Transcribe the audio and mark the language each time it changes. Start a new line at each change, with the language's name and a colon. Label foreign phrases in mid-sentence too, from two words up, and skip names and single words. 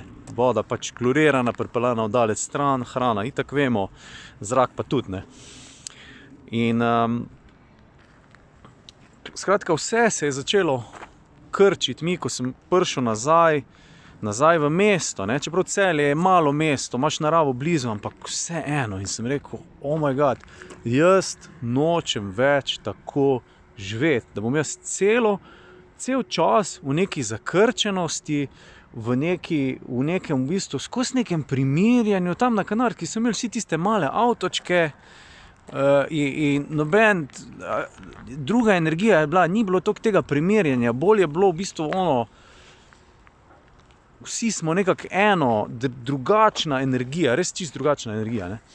Slovenian: Voda pač klorirana, pripeljana v daleč stran, hrana itak vemo, zrak pa tudi, ne. In skratka, vse se je začelo krčiti. Ko sem prišel nazaj v mesto, ne? Čeprav Celje je malo mesto, imaš naravo blizu, ampak vseeno. In sem rekel,
English: oh my god,
Slovenian: jaz nočem več tako živeti, da bom jaz cel čas v neki zakrčenosti, v nekem v bistvu, skozi nekem primerjanju. Tam na Kanarki sem imel vsi tiste male avtočke in noben, druga energija je bila, ni bilo toliko tega primerjanja, bolj je bilo v bistvu vsi smo nekako drugačna energija, res čisto drugačna energija, ne.